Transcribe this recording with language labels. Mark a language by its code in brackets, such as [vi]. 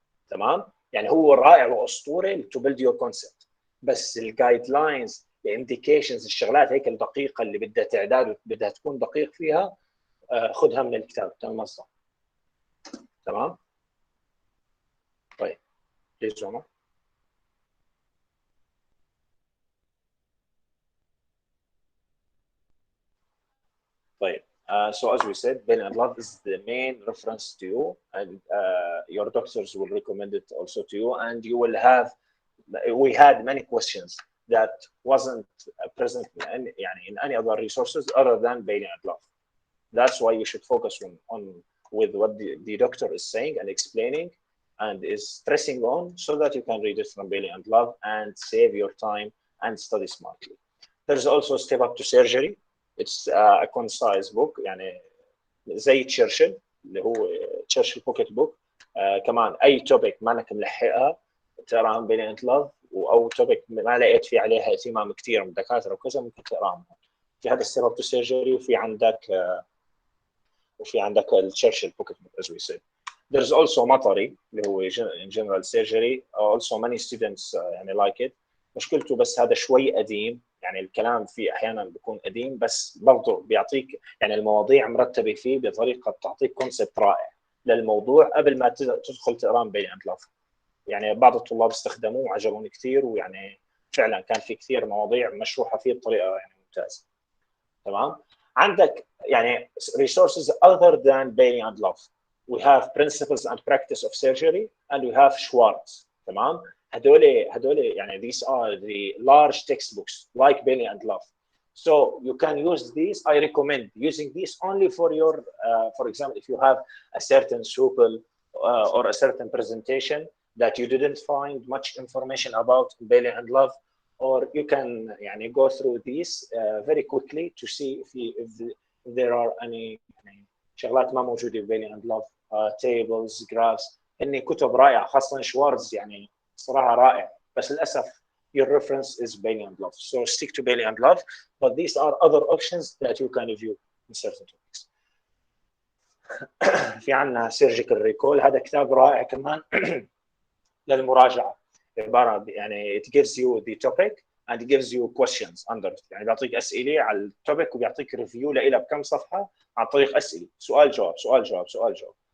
[ar] تمام؟ يعني هو رائع واسطوري [en] to build your concept، [ar] بس الجايد لاينز الانديكيشنز الشغلات هيك الدقيقه اللي بدها تعداد بدها تكون دقيق فيها، خذها من الكتاب تاع المصدر. تمام؟ طيب ليش عمر؟ طيب [en] so as we said, Bailey and Love is the main reference to you, and your doctors will recommend it also to you, and you will have, we had many questions that wasn't present in any other resources other than Bailey and Love. That's why you should focus on with what the doctor is saying and explaining and is stressing on, so that you can read it from Bailey and Love and save your time and study smartly. There's also Step Up to Surgery. It's a concise book [ar] يعني زي تشرشل اللي هو تشرشل بوكيت بوك. كمان اي توبيك ما انك ملحقها تقراها من Bailey and Love، او توبيك ما لقيت فيه عليها اهتمام كثير من الدكاتره وكذا ممكن تقراها. في هذا Step Up to Surgery، وفي عندك التشرشل بوكيت بوك [en] as we said. There's also مطري [ar] اللي هو [en] in general surgery. Also many students [ar] يعني [en] like it. [ar] مشكلته بس هذا شوي قديم، يعني الكلام فيه احيانا بيكون قديم، بس برضه بيعطيك يعني المواضيع مرتبه فيه بطريقه بتعطيك كونسبت رائع للموضوع قبل ما تدخل تقرا Bailey and Love. يعني بعض الطلاب استخدموه وعجبوني كثير، ويعني فعلا كان في كثير مواضيع مشروحه فيه بطريقه يعني ممتازه. تمام؟ عندك يعني [en] resources other than Bailey and Love. We have Principles and Practice of Surgery and we have Schwartz. [ar] تمام؟ هدول يعني [en] these are the large textbooks like Bailey and Love. So you can use these. I recommend using these only for your, for example, if you have a certain supple or a certain presentation that you didn't find much information about in Bailey and Love, or you can [ar] يعني [en] go through these very quickly to see if there are any [ar] شغلات ما موجودة في [en] Bailey and Love, tables, graphs. [ar] إني كتب رائعة، خاصة شوارتز يعني صراحة رائع، بس للأسف [en] your reference is Bailey and Love. So stick to Bailey and Love, but these are other options that you can review in certain topics. [ar] في عنا Surgical Recall، هذا كتاب رائع كمان للمراجعة. عبارة يعني [en] it gives you the topic and it gives you questions under it. [ar] يعني بيعطيك أسئلة على التوبيك وبيعطيك ريفيو لإلها بكم صفحة عن طريق أسئلة، سؤال جواب سؤال جواب سؤال جواب.